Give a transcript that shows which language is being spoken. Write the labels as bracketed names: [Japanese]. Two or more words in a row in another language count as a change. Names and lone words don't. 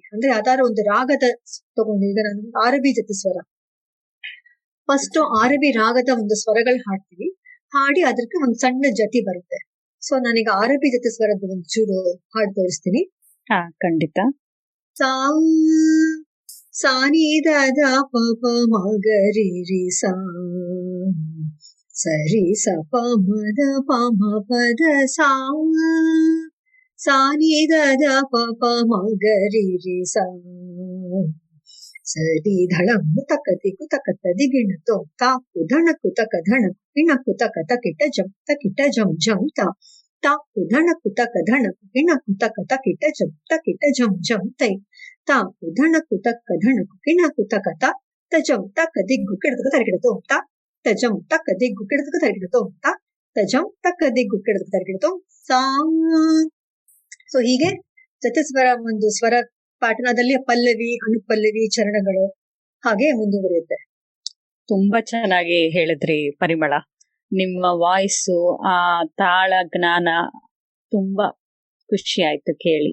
[Kannada] ಅಂದ್ರೆ ಯಾವ್ದಾದ್ರು ಒಂದು ರಾಗದ ತಗೊಂಡು, ಈಗ ನಾನು ಆರಬಿ ಜತಿಸ್ವರ, ಫಸ್ಟ್ ಆರಬಿ ರಾಗದ ಒಂದು ಸ್ವರಗಳು ಹಾಡ್ತೀವಿ. ಹಾಡಿ ಅದಕ್ಕೆ ಒಂದು ಸಣ್ಣ ಜತಿ ಬರುತ್ತೆ. ಸೊ ನಾನೀಗ ಆರಬಿ ಜೊತೆ ಸ್ವರದ ಒಂಚೂರು ಹಾಡು ತೋರಿಸ್ತೀನಿ. ಹಾ, ಖಂಡಿತ. ಸಾ ಸಾನಿ ದ ಪ ಪ ಮ ಗ ರಿ ರಿ ಸಾ ಸರಿ ಸ ಪ ಮ ದ ಪ ಮ ಪ ದ ಸಾ ಸಾನಿ ದ ಪ ಪ ಮ ಗ ರಿ ರಿ ಸಾ ಸರಿ ಧಳಂ ತಕತಿ ಕುತಕತ ದಿಗಿಣತೋ ತಾಕು ಧಣಕು ತಕ ಧಣಕು ಕಿಣಕು ತಕ ತಕಿಟ ಜಂ ಜಂ ತಾಕು ಧಣಕು ತಕ ಧಣಕು ಕಿಣಕು ತಕ ತಕಿಟ ಜಂ ತೈ ತಾಕು ಧಣಕು ತಕ ಧಣಕು ಕಿಣಕು ತಕ ತಜಂ ತಕ ದಿಗ್ಗು ಕಿಡದಕ ತರಗಿಡತೋ ತಜಂ ತಕ ದಿಗ್ಗು ಕಿಡದಕ ತರಗಿಡತೋ ತಜಂ ತಕ ದಿಗ್ಗು ಕಿಡದಕ ತರಗಿಡತೋ ಸಾ. ಸೊ ಹೀಗೆ ಚತುಸ್ವರ ಒಂದು ಸ್ವರ ಪಾಠನದಲ್ಲಿ ಪಲ್ಲವಿ, ಅನುಪಲ್ಲವಿ, ಚರಣಗಳು ಹಾಗೆ ಮುಂದುವರಿಯುತ್ತೆ. ತುಂಬಾ ಚೆನ್ನಾಗಿ ಹೇಳಿದ್ರಿ ಪರಿಮಳ. ನಿಮ್ಮ ವಾಯ್ಸು, ಆ ತಾಳ ಜ್ಞಾನ ತುಂಬಾ ಖುಷಿ ಆಯ್ತು ಕೇಳಿ.